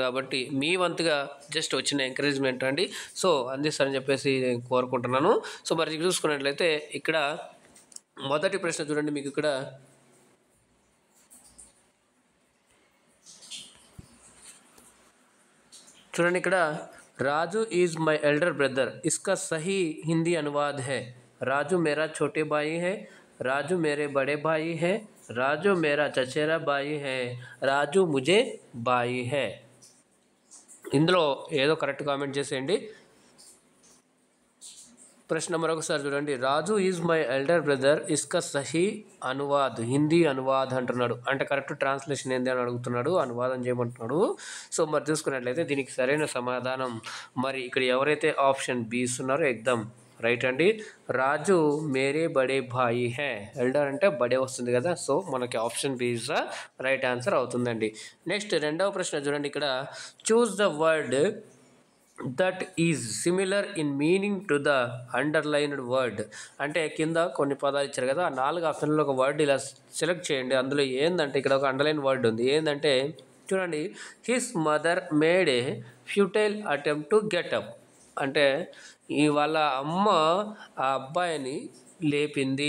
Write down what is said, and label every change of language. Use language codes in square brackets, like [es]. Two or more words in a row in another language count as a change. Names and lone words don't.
[te] కాబట్టి మీ వంతుగా జస్ట్ వచ్చిన ఎంకరేజ్మెంట్ అండి. సో అందిస్తారని చెప్పేసి నేను కోరుకుంటున్నాను. సో మరి చూసుకున్నట్లయితే ఇక్కడ మొదటి ప్రశ్న చూడండి. మీకు ఇక్కడ చూడండి, ఇక్కడ [en] Raju is my elder brother [hi] इसका सही हिंदी अनुवाद है राजू मेरा छोटे भाई है, राजू मेरे बड़े भाई है, राजू मेरा चचेरा भाई है, राजू मुझे भाई है. [te] ఇందులో ఏదో కరెక్ట్ కామెంట్ చేసేయండి. ప్రశ్న మరొకసారి చూడండి. [en] Raju is my elder brother [hi] इसका सही अनुवाद, हिंदी अनुवाद [te] అంటున్నాడు. అంటే కరెక్ట్ ట్రాన్స్లేషన్ ఏంది అని అడుగుతున్నాడు, అనువాదం చేయమంటున్నాడు. సో మరి చూసుకున్నట్లయితే దీనికి సరైన సమాధానం మరి ఇక్కడ ఎవరైతే [en] option B [te] ఇస్తున్నారో ఎగ్దమ్ రైట్ అండి. [hi] राजू मेरे बड़े भाई है, [te] ఎల్డర్ అంటే బడే వస్తుంది కదా. సో మనకి [en] option B is the right answer [te] అవుతుందండి. నెక్స్ట్ రెండవ ప్రశ్న చూడండి. [en] ఇక్కడ choose the word that is similar in meaning to the underlined word. [te] అంటే కింద కొన్ని పదాలు ఇచ్చారు కదా, ఆ 4 ఆప్షన్లో ఒక వర్డ్ ఇలా సెలెక్ట్ చేయండి. అందులో ఏంటంటే ఇక్కడ ఒక [en] underline word [te] ఉంది. ఏంటంటే చూడండి, [en] his mother made a futile attempt to get up. [te] అంటే వాళ్ళ అమ్మ ఆ అబ్బాయిని లేపింది.